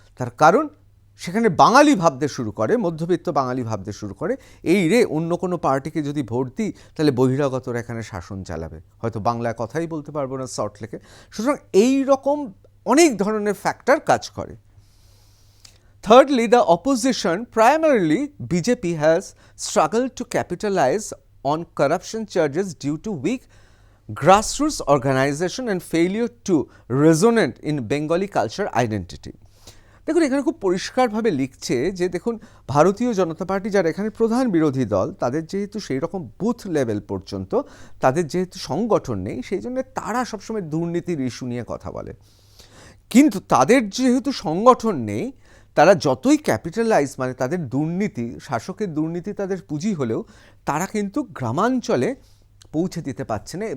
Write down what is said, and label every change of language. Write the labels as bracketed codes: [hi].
[bn] তার কারণ সেখানে বাঙালি ভাবতে শুরু করে, মধ্যবিত্ত বাঙালি ভাবতে শুরু করে, এই রে অন্য কোনো পার্টিকে যদি ভোট দিই তাহলে বহিরাগতরা এখানে শাসন চালাবে, হয়তো বাংলায় কথাই বলতে পারবো না সল্টলেকে। সুতরাং এই রকম অনেক ধরনের ফ্যাক্টর কাজ করে। [en] Thirdly, the opposition, primarily BJP, has struggled to capitalize on corruption charges due to weak grassroots organization and failure to resonate in Bengali culture identity. [bn] দেখুন, এখানে খুব পরিষ্কারভাবে লিখছে যে দেখুন, ভারতীয় জনতা পার্টি যারা এখানে প্রধান বিরোধী দল, তাদের যেহেতু সেই রকম বুথ লেভেল পর্যন্ত তাদের যেহেতু সংগঠন নেই, সেই জন্য তারা সবসময় দুর্নীতির ইস্যু নিয়ে কথা বলে। কিন্তু তাদের যেহেতু সংগঠন নেই, তারা যতই ক্যাপিটালাইজ, মানে তাদের দুর্নীতি, শাসকের দুর্নীতি তাদের পুঁজি হলেও, তারা কিন্তু গ্রামাঞ্চলে পৌঁছে দিতে পারছে না।